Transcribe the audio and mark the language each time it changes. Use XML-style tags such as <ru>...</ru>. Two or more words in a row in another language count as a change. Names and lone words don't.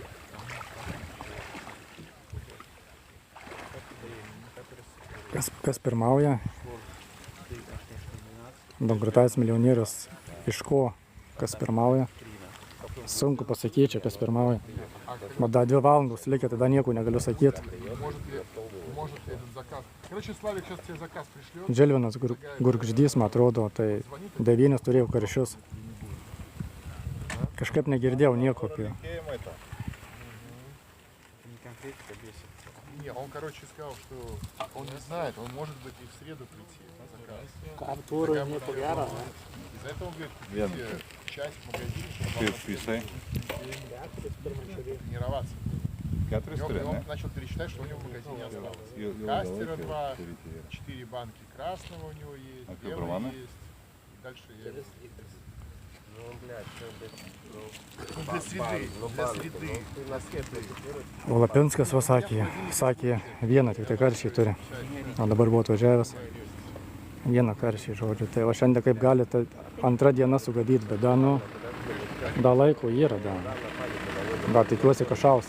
<lt>Kas pirmauja? Bankrutavęs milijonierius. Iš ko? Kas pirmauja? Sunku pasakyti, kas pirmauja. Bet dar 2 valandos likę, tada nieko negaliu sakyti.</lt> <ru>Может ли этот заказ? Короче, Славик сейчас тебе заказ пришлет.</ru> <lt>Dželvinas Gurgždys, man atrodo, tai 9 turėjau karšius. Kažkaip negirdėjau nieko apie jo.</lt> <ru>Не, он, короче, сказал, что он не знает, он может быть и в среду прийти на заказ. Из-за этого он говорит, купите часть в магазине, чтобы тренироваться. Он начал пересчитать, что у него в магазине осталось. Кастера 2, 4 банки красного у него есть, белый есть. И дальше я... Для среды.</ru> <lt>O Lapinskas va sakė, vieną tik tai karšį turi. O dabar buvo atvažiavęs. Vieną karšį, žodžiu. Tai va šiandien kaip gali, tai 2 diena sugadyti, bet da laiko yra, da tikiuosi kažaus.</lt>